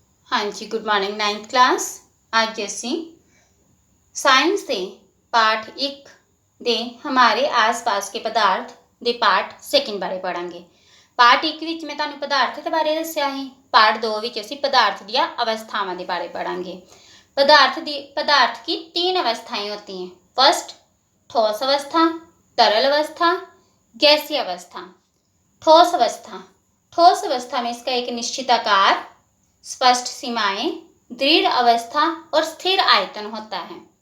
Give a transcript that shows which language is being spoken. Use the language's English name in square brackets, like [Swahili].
[Hindi] हाँ जी, [English] Good morning 9th class. [Punjabi] ਅੱਜ ਅਸੀਂ ਸਾਇੰਸ ਦੇ ਪਾਠ 1 ਦੇ ਹਮਾਰੇ ਆਸ-ਪਾਸ ਕੇ ਪਦਾਰਥ ਦੇ ਪਾਠ 2 ਬਾਰੇ ਪੜਾਂਗੇ। ਪਾਠ 1 ਵਿੱਚ ਮੈਂ ਤੁਹਾਨੂੰ ਪਦਾਰਥ ਦੇ ਬਾਰੇ ਦੱਸਿਆ ਹੈ। ਪਾਠ 2 ਵਿੱਚ ਅਸੀਂ ਪਦਾर्थ ਦੀਆਂ अवस्थावां ਦੇ ਬਾਰੇ पढ़ांगे। [Hindi] पदार्थ की 3 अवस्थाएं होती हैं। फर्स्ट, ठोस अवस्था, तरल अवस्था, गैसीय अवस्था। ठोस अवस्था में इसका एक निश्चित आकार, स्पष्ट सीमाएं, दृढ़ अवस्था और स्थिर आयतन होता है।